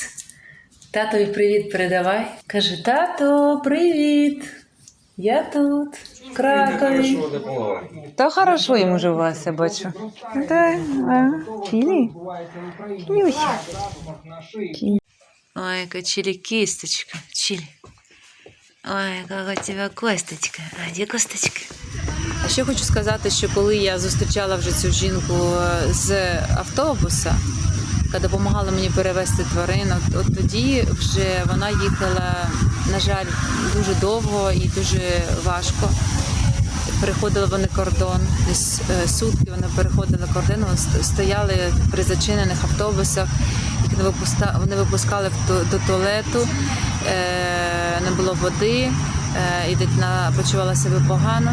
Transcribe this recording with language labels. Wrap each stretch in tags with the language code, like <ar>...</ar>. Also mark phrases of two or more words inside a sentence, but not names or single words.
<uk>Татові привіт передавай. Каже, тато, привіт. Я тут, в Кракові. Та хорошо йому живеться, бачу.</uk> <ru>Да, Чилі. Чилюся. Ой, какая Чили кисточка. Чили. Ой, какая у тебя косточка. А где косточка?</ru> <uk>А ще хочу сказати, що коли я зустрічала вже цю жінку з автобуса, яка допомагала мені перевезти тварин, от тоді вже вона їхала, на жаль, дуже довго і дуже важко. Переходили вони кордон, десь сутки вони переходили кордон, стояли при зачинених автобусах, їх не випускали до туалету, не було води, і дитина почувала себе погано.</uk>